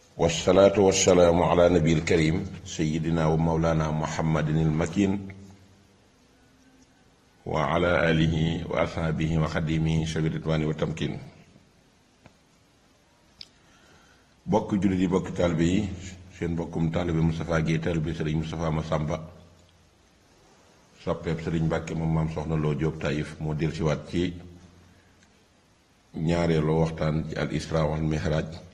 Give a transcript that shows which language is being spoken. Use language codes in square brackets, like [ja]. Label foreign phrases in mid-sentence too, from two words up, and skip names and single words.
[ar] والصلاة والسلام على نبي الكريم سيدنا ومولانا محمد المكين وعلى آله وأصحابه وخديمه شبير الرضوان والتمكين. [wo] bokk jullit yi bokk taalibe yi seen bokkum taalibe Moustapha Guèye taalibe Serigne Moustapha Massamba soppeeb Serigne Mbàkke moom maam soxna Lo Jóob Taïf moo dellusiwaat ci ñaareelu waxtaan ci [ar] الإسراء والمعراج